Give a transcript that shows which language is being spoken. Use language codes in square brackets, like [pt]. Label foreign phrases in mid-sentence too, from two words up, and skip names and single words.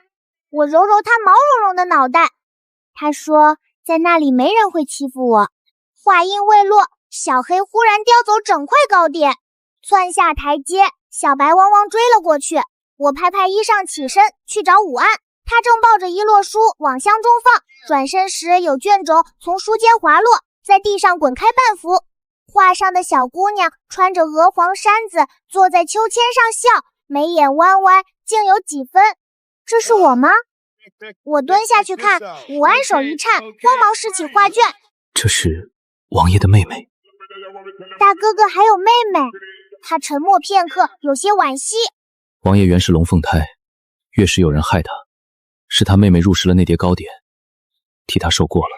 [zh] 我揉揉他毛茸茸的腦袋。他說，在那裡沒人會欺負我。話音未落，小黑忽然叼走整塊糕點，竄下台階，小白汪汪追了過去。我拍拍衣裳起身去找武安，他正抱着一摞書往箱中放，轉身時有卷軸從書間滑落，在地上滾開半幅。畫上的小姑娘穿着鵝黃衫子，坐在秋千上笑，眉眼彎彎，竟有幾分。這是我嗎？我蹲下去看，武安手一顫，慌忙拾起畫卷。這是王爺的妹妹。大哥哥還有妹妹？他沉默片刻，有些惋惜。王爺原是龍鳳胎，月時有人害他，是他妹妹入食了那碟糕點，替他受過了。